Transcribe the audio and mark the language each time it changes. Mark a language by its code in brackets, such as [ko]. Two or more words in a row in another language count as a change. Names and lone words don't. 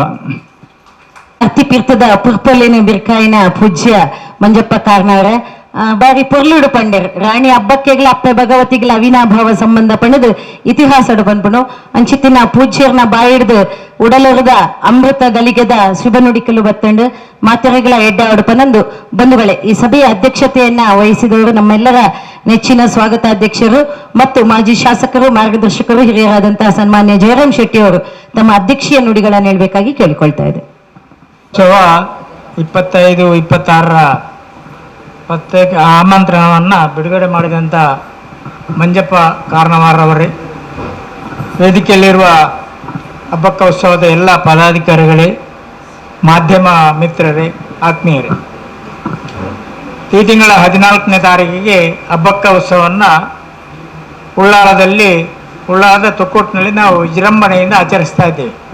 [tcy] ಅತಿಪೀರ್ಥದ ಪುರ್ಪಲ್ಲಿನ ಬಿರ್ಕಾಯಿನ ಪೂಜ್ಯ ಮಂಜಪ್ಪ ಕಾರ್ನವರೇ ಬಾರಿ ಪೊರ್ಲುಡು ಪಂಡರ್ ರಾಣಿ ಹಬ್ಬಕ್ಕೆಗಳ ಅಪ್ಪೆ ಭಗವತಿಗಳ ಅವಿನಾಭಾವ ಸಂಬಂಧ ಪಣದು ಇತಿಹಾಸಡು ಪನ್ಪುಣು ಅಂಚಿತ್ತಿನ ಪೂಜ್ಯರ್ನ ಬಾಯಿಡ್ದು ಉಡಲೊರದ ಅಮೃತ ಗಲಿಗೆದ ಶುಭನುಡಿಕಲು ಬತ್ತಂಡು ಮಾತೆರೆಗಳ ಎಡ್ಡಾಡು ಪನಂದು [kn] ಬಂಧುಗಳೇ, ಈ ಸಭೆಯ ಅಧ್ಯಕ್ಷತೆಯನ್ನ ವಹಿಸಿದವರು ನಮ್ಮೆಲ್ಲರ ನೆಚ್ಚಿನ ಸ್ವಾಗತಾಧ್ಯಕ್ಷರು ಮತ್ತು ಮಾಜಿ ಶಾಸಕರು ಮಾರ್ಗದರ್ಶಕರು ಹಿರಿಯರಾದಂತಹ ಸನ್ಮಾನ್ಯ ಜಯರಾಮ್ ಶೆಟ್ಟಿ ಅವರು ತಮ್ಮ ಅಧ್ಯಕ್ಷೀಯ ನುಡಿಗಳನ್ನು ಹೇಳ್ಬೇಕಾಗಿ ಕೇಳಿಕೊಳ್ತಾ ಇದೆ. 25-26 ಪ್ರತ್ಯೇಕ ಆಮಂತ್ರಣವನ್ನು ಬಿಡುಗಡೆ ಮಾಡಿದಂಥ ಮಂಜಪ್ಪ ಕಾರಣವಾರವರೇ, ವೇದಿಕೆಯಲ್ಲಿರುವ ಹಬ್ಬಕ್ಕ ಉತ್ಸವದ ಎಲ್ಲ ಪದಾಧಿಕಾರಿಗಳೇ, ಮಾಧ್ಯಮ ಮಿತ್ರರೇ, ಆತ್ಮೀಯರೇ, ಈ ತಿಂಗಳ 14ನೇ ತಾರೀಕಿಗೆ ಹಬ್ಬಕ್ಕ ಉತ್ಸವವನ್ನು ಉಳ್ಳಾಲದ ತೊಕ್ಕೋಟಿನಲ್ಲಿ ನಾವು ವಿಜೃಂಭಣೆಯಿಂದ ಆಚರಿಸ್ತಾ ಇದ್ದೇವೆ.